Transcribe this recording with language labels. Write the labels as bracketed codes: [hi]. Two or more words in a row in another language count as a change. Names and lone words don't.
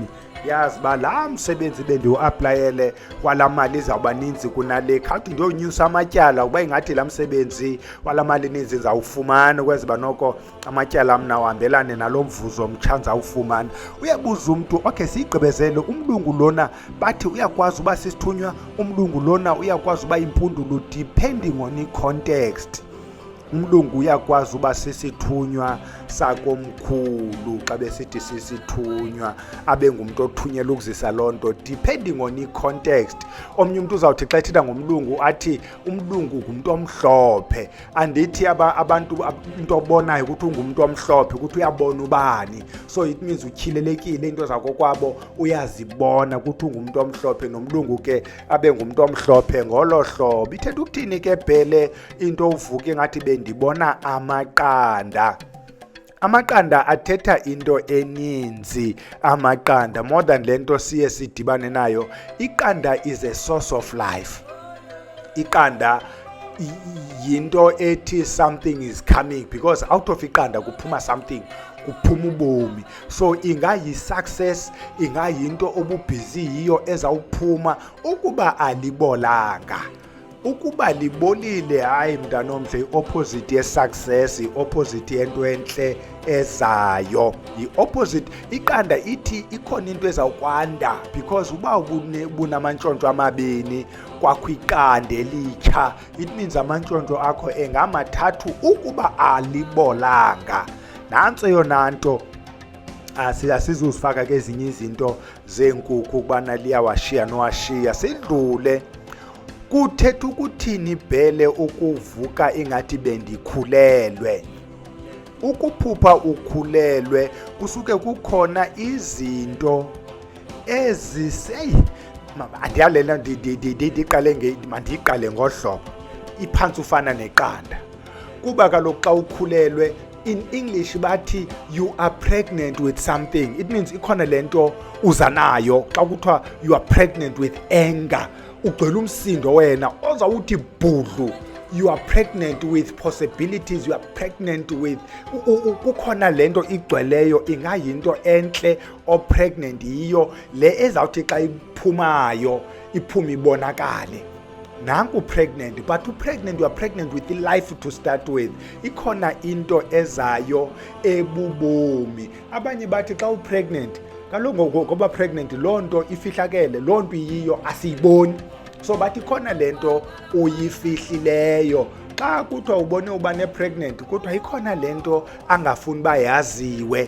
[xh] Yazi uba laa msebenzi bendiwu-aplayele kwala mali izawuba ninzi kunale, khawuthi ndiyonyusa amatyala uba ingathi laa msebenzi wala mali ninzi ndizawufumana, ukwenza uba noko amatyala am nawahambelane nalo mvuzo mtsha ndizawufumana. Uyabuza umntu, okay, siyigqibezele, umlungu lona bathi uyakwazi uba sisithunywa, umlungu lona uyakwazi uba impundulo, [en] depending on i-context. [xh] Umlungu uyakwazi uba sisithunywa sakomkhulu, xa besithi sisithunywa abe ngumntu othunyelwa ukuzisa loo nto, [en] depending on i-context. [xh] Omnye umntu uzawuthi xa ethetha ngomlungu athi umlungu ngumntu omhlophe. Andithi abantu into obonayo ukuthi ungumntu omhlophe ukuthi uyabona ubani, [en] so it means [xh] utyhilelekile into zakokwabo uyazibona ukuthi ungumntu omhlophe, nomlungu ke abe ngumntu omhlophe ngolo hlobo. Ithetha ukuthini ke bhele into uvuke ngathi ndibona amaqanda. Amaqanda athetha into eninzi. Amaqanda, [en] more than [xh] le nto siye sidibane nayo, iqanda [en] is a source of life. [xh] Iqanda yinto ethi [en] something is coming, because out of [xh] iqanda kuphuma something, kuphuma ubomi. So ingayi-success, ingayinto obubhizi yiyo ezawuphuma ukuba alibolanga. Ukuba libolile, hayi mntana omhle, i-opposite ye-success, i-opposite yento entle ezayo, i-opposite. Iqanda ithi ikhona into ezawukwanda, because uba bunamantshontsho amabini kwakwiqanda elitsha, [en] it means [xh] amantshontsho akho engamathathu ukuba alibolanga. Nantso yona nto asizuzifaka kezinye izinto zeenkukhu ukubana liyawashiya nowashiya, sidlule. Kuthetha ukuthini bhele ukuvuka ingathi bendikhulelwe? Ukuphupha ukhulelwe kusuke kukhona izinto andiyalela mandiyiqale ngohlobo iphantsi ufana neqanda, kuba kaloku xa ukhulelwe, [en] in English bathi you are pregnant with something. It means [xh] ikhona lento uza nayo. Xa kuthiwa [en] you are pregnant with anger, [xh] ugcwele umsindo wena ozawuthi bhudlu. [en] You are pregnant with possibilities, you are pregnant with [xh] kukhona lento igcweleyo, ingayinto entle o pregnant yiyo le ezawuthi xa iphumayo iphume ibonakale. [en] Nanku pregnant, but pregnant, you are pregnant with life to start with. [xh] Ikhona into ezayo ebubomi. Abanye bathi xa upregnant, kaloku ngoba pregnant loo nto ifihlakele, loo nto yiyo asiyiboni. So bathi khona lento uyifihlileyo. Xa kuthiwa ubone uba ne-pregnant, kuthiwa ikhona lento angafuni uba yaziwe.